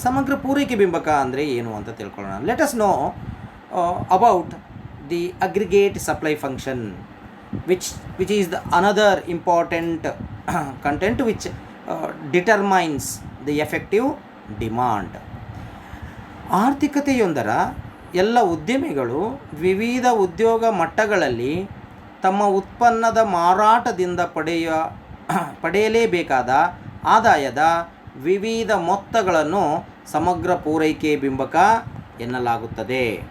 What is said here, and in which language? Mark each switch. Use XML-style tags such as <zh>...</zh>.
<kn>ಸಮಗ್ರ ಪೂರೈಕೆ ಬಿಂಬಕ ಅಂದರೆ ಏನು ಅಂತ ತಿಳ್ಕೊಳ್ಳೋಣ.</kn> <en>Let us know about the aggregate supply function which is the another important content which determines the effective demand.</en> <kn>ಆರ್ಥಿಕತೆಯೊಂದರ ಎಲ್ಲ ಉದ್ಯಮಿಗಳು ವಿವಿಧ ಉದ್ಯೋಗ ಮಟ್ಟಗಳಲ್ಲಿ ತಮ್ಮ ಉತ್ಪನ್ನದ ಮಾರಾಟದಿಂದ ಪಡೆಯಲೇಬೇಕಾದ ಆದಾಯದ ವಿವಿಧ ಮೊತ್ತಗಳನ್ನು ಸಮಗ್ರ ಪೂರೈಕೆ ಬಿಂಬಕ ಎನ್ನಲಾಗುತ್ತದೆ.</kn>